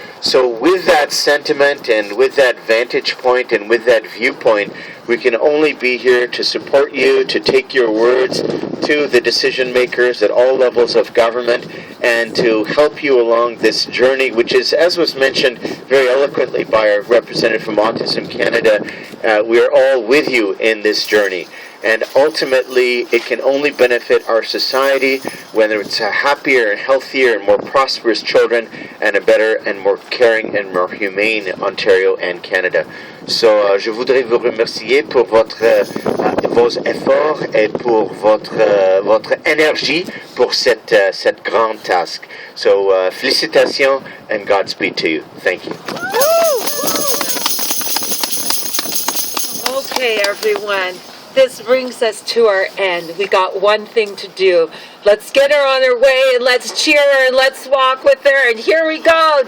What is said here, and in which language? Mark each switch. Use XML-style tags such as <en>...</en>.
<en>So with that sentiment and with that vantage point and with that viewpoint, we can only be here to support you, to take your words to the decision makers at all levels of government, and to help you along this journey, which is, as was mentioned very eloquently by our representative from Autism Canada, we are all with you in this journey. And ultimately, it can only benefit our society, whether it's a happier and healthier and more prosperous children and a better and more caring and more humane Ontario and Canada.</en> <fr>So, je voudrais vous remercier pour vos efforts et pour votre énergie pour cette grande task.</fr> <en>So, félicitations and Godspeed to you. Thank you. Okay, everyone. This brings us to our end. We got one thing to do. Let's get her on her way and let's cheer her and let's walk with her. And here we go.</en>